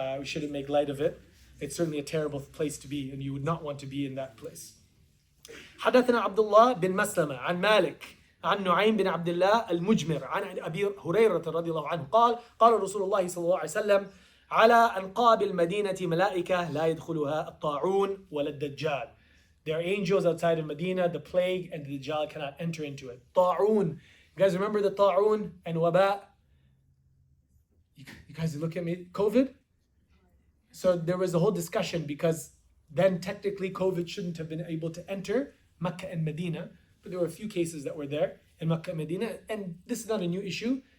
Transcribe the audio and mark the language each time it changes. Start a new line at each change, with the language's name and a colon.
English: We shouldn't make light of it. It's certainly a terrible place to be, and you would not want to be in that place.
Arabic: حدثنا عبد الله بن مسلمة عن مالك عن نعيم بن عبد الله المجمر عن أبي هريرة رضي الله عنه قال رسول الله صلى الله عليه وسلم على أنقاب المدينة ملائكة لا يدخلها الطاعون ولا الدجال.
English: There are angels outside of Medina, the plague and the Dajjal cannot enter into it.
Arabic: طاعون.
English: You guys remember the طاعون and waba? You guys look at me. COVID? So there was a whole discussion, because then technically COVID shouldn't have been able to enter Mecca and Medina, but there were a few cases that were there in Mecca and Medina, and this is not a new issue.